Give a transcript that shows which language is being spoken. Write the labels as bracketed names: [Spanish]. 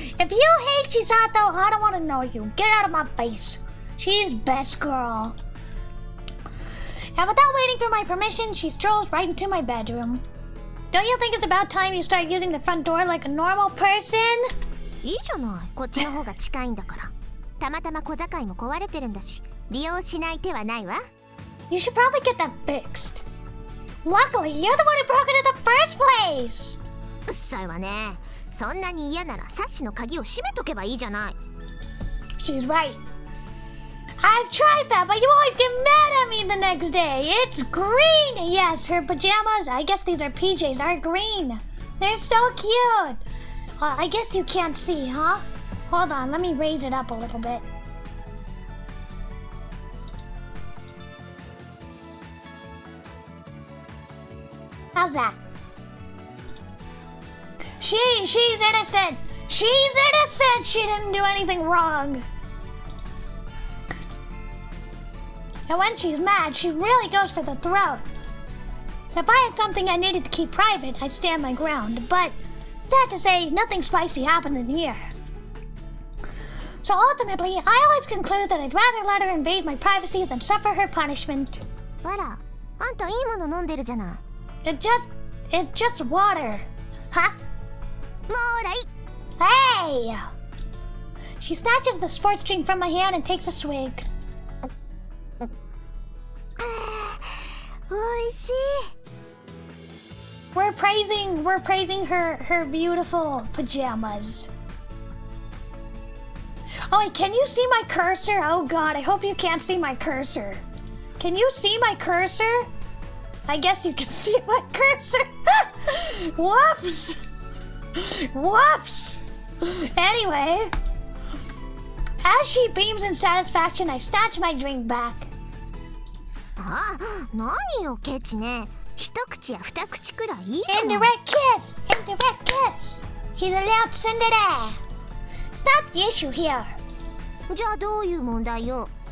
[English] If you hate Chisato, I don't want to know you. Get out of my face. She's best girl. And without waiting for my permission, she strolls right into my bedroom. Don't you think it's about time you start using the front door like a normal person? [Japanese] いいじゃない。こっちの方が近いんだから。たまたま小境も壊れてるんだし、利用しない手はないわ。 [English] You should probably get that fixed. Luckily, you're the one who broke it in the first place. [Japanese] うっさいわね。そんなに嫌ならサッシの鍵を閉めとけばいいじゃない。 [English] She's right. I've tried that, but you always get mad at me the next day. It's green! Yes, her pajamas, I guess these are PJs, are green. They're so cute. I guess you can't see, huh? Hold on, let me raise it up a little bit. How's that? She's innocent. She's innocent. She didn't do anything wrong. And when she's mad, she really goes for the throat. If I had something I needed to keep private, I'd stand my ground. But, sad to say, nothing spicy happened in here. So ultimately, I always conclude that I'd rather let her invade my privacy than suffer her punishment. [Japanese] あら、あんたいいもの飲んでるじゃない。 [English] It's just water. Huh? [Japanese] もうらい。 [English] Hey! She snatches the sports drink from my hand and takes a swig. [Japanese] おいしい。 [English] We're praising her beautiful pajamas. Oh, wait, can you see my cursor? Oh god, I hope you can't see my cursor. Can you see my cursor? I guess you can see my cursor. Whoops! Whoops! Anyway, as she beams in satisfaction, I snatch my drink back. [Japanese] あ、何よケチね。一口や二口くらいいいじゃない。 [English] Indirect kiss! Indirect kiss! She's a little tsundere. It's not the issue here. [Japanese] じゃあどういう問題よ。